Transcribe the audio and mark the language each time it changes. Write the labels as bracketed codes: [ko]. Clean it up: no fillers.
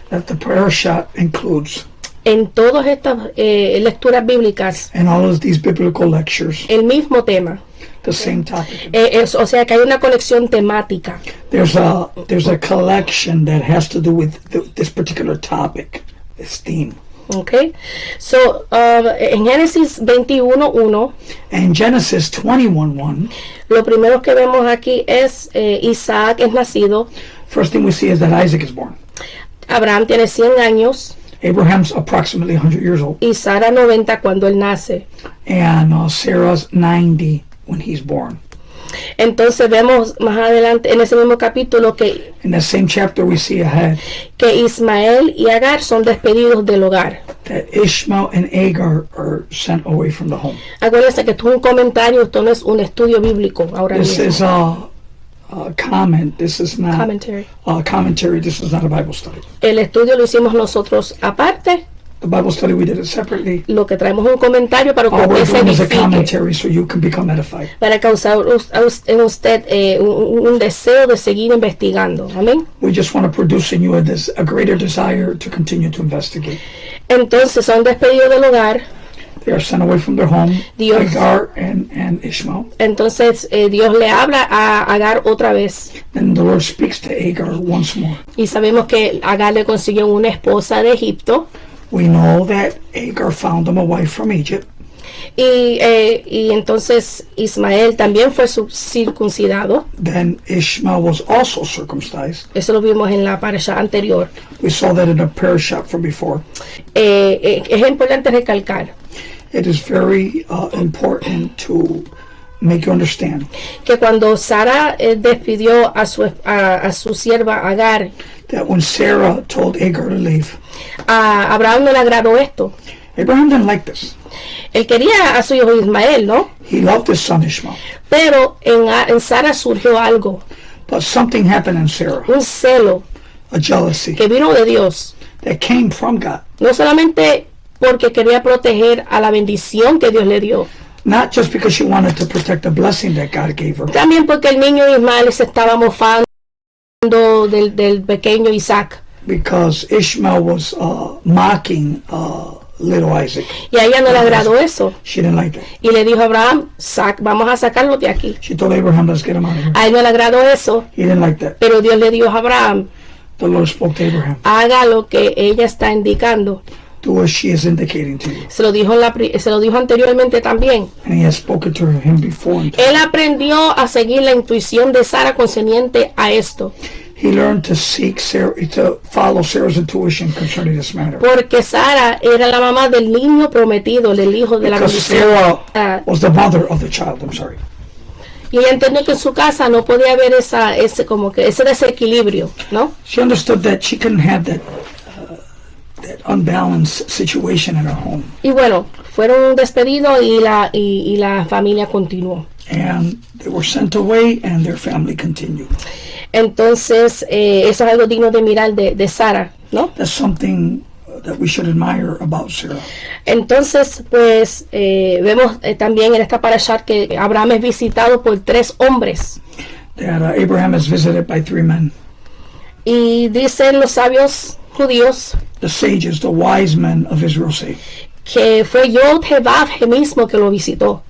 [en] that the parasha includes [es] en todas estas lecturas bíblicas [en] in all of these biblical lectures [es] el mismo tema. [en] the same topic. [es] O sea que hay una conexión temática. [en] There's a collection that has to do with this particular topic, this theme. Okay, so [es] en Génesis 21:1, [en] And Genesis 21:1, [es] lo primero que vemos aquí es Isaac es nacido, [en] first thing we see is that Isaac is born. [es] Abraham tiene 100 años [en] Abraham's approximately 100 years old, [es] y Sara 90 cuando él nace. [en] and Sarah's 90 when he's born. [es] Entonces vemos más adelante en ese mismo capítulo que [en] In that same chapter, we see ahead [es] Ismael y Agar son despedidos del hogar. [en] that Ishmael and Agar are sent away from the home. [es] Acuérdense que esto es un comentario, esto no es un estudio bíblico ahora [en] This [es] mismo. [en] is a comment. This is not Commentary. a commentary. This is not a Bible study. [es] El estudio lo hicimos nosotros aparte, [en] The Bible study, we did it separately. [es] lo que traemos un comentario para que [en] All we're [es] usted se [en] doing is a [es] edifique, [en] commentary so you can become edified. [es] para causar en usted un deseo de seguir investigando. Amén. [en] We just want to produce in you a greater desire to continue to investigate. [es] Entonces son despedidos del hogar. [en] They are sent away from their home, [es] Dios. [en] Agar and Ishmael. [es] Entonces Dios le habla a Agar otra vez. [en] Then the Lord speaks to Agar once more. [es] Y sabemos que Agar le consiguió una esposa de Egipto. [en] We know that Agar found him a wife from Egypt. [es] Y entonces Ismael también fue circuncidado. [en] Then Ishmael was also circumcised. [es] Eso lo vimos en la parasha anterior. [en] We saw that in a parashah from before. [es] Es importante recalcar [en] It is very important to make you understand [es] que cuando Sara despidió a su sierva Agar, [en] that when Sarah told Agar to leave, [es] a Abraham no le agradó esto. [en] Abraham didn't like this. [es] Él quería a su hijo Ismael, ¿no? [en] He loved his son Ishmael. [es] Pero en Sara surgió algo, [en] But something happened in Sarah, [es] un celo [en] a jealousy [es] que vino de Dios. [en] that came from God. [es] No solamente porque quería proteger a la bendición que Dios le dio, [en] Not just because she wanted to protect the blessing that God gave her, [es] también porque el niño Ismael se estaba mofando del pequeño Isaac. [en] because Ishmael was mocking little Isaac. [es] Y a ella no le agradó eso. [en] She didn't like that. [es] Y le dijo a Abraham, vamos a sacarlo de aquí. [en] She told Abraham, let's get him out of here. [es] A él no le agradó eso, [en] He didn't like that. [es] pero Dios le dijo a Abraham, [en] The Lord spoke to Abraham. [es] haga lo que ella está indicando. [en] Do as she is indicating to you. [es] Se lo dijo anteriormente también. [en] And he has spoken to him before. [es] Él aprendió a seguir la intuición de Sara concerniente a esto, [en] He learned to follow Sarah's intuition concerning this matter. [es] porque Sara era la mamá del niño prometido, del hijo de la [en] Because [es] bendición. [en] Sarah was the mother of the child. I'm sorry. [es] Y ella entendió que en su casa no podía haber ese desequilibrio, ¿no? [en] She understood that she couldn't have that unbalanced situation in her home. [es] Y bueno, fueron despedidos y la familia continuó. [en] And they were sent away and their family continued. [es] Entonces, eso es algo digno de mirar de Sara, ¿no? [en] That's something that we should admire about Sarah. [es] Entonces, pues, vemos también en esta parasha que Abraham es visitado por 3 hombres. [en] That Abraham is visited by 3 men. [es] Y dicen los sabios judíos [en] The sages, the wise men of Israel say [es] que fue Yod-Heh-Vav mismo que lo visitó.